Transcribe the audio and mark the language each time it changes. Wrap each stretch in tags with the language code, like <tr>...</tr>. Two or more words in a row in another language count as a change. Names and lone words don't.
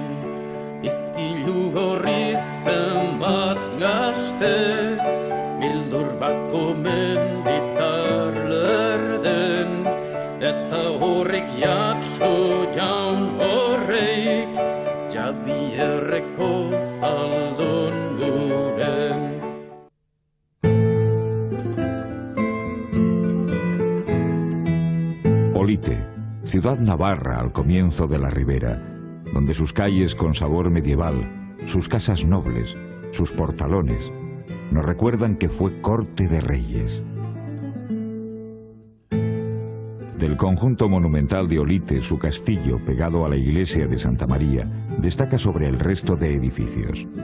<eu>Izkilu gorri zenbat gazte, bildur bako menditar lerden, eta horrek jakso jaun horreik, Jabierreko zaldun guren.</eu> <es>Olite, ciudad navarra al comienzo de la ribera, donde sus calles con sabor medieval, sus casas nobles, sus portalones, nos recuerdan que fue corte de reyes. Del conjunto monumental de Olite, su castillo, pegado a la iglesia de Santa María, destaca sobre el resto de edificios.</es>